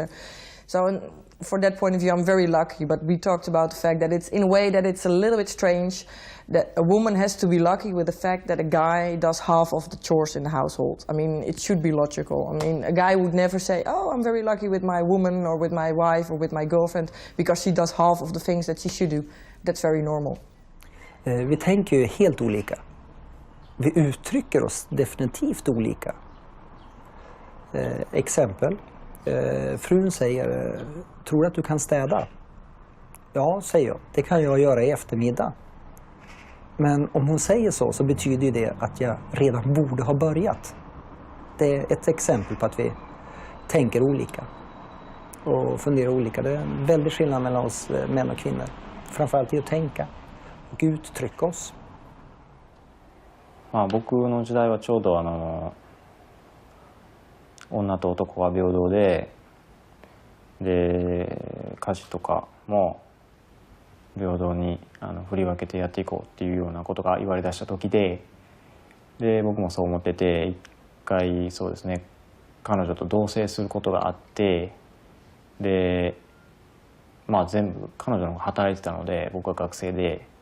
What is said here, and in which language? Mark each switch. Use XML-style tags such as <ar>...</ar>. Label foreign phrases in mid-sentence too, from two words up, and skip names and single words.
<en>So for that point of view, I'm very lucky. But we talked about the fact that it's, in a way, that it's a little bit strange that a woman has to be lucky with the fact that a guy does half of the chores in the household. I mean, it should be logical. I mean, a guy would never say, I'm very lucky with my woman or with my wife or with my girlfriend because she does half of the things that she should do. That's very normal.</en> <sv>Vi tänker ju helt olika. Vi uttrycker oss definitivt olika. Exempel. Frun säger, tror att du kan städa? Ja, säger jag. Det kan jag göra i eftermiddag. Men om hon säger så betyder ju det att jag redan borde ha börjat. Det är ett exempel på att vi tänker olika och funderar olika. Det är en väldig skillnad mellan oss män och kvinnor. Framförallt i att tänka och uttrycka oss.</sv> <ja>僕の時代はちょうど女と男が平等で、家事とかも平等に振り分けてやっていこうっていうようなことが言われだした時で、僕もそう思ってて、一回そうですね、彼女と同棲することがあって、でまあ全部彼女の方が働いてたので、僕は学生で</ja>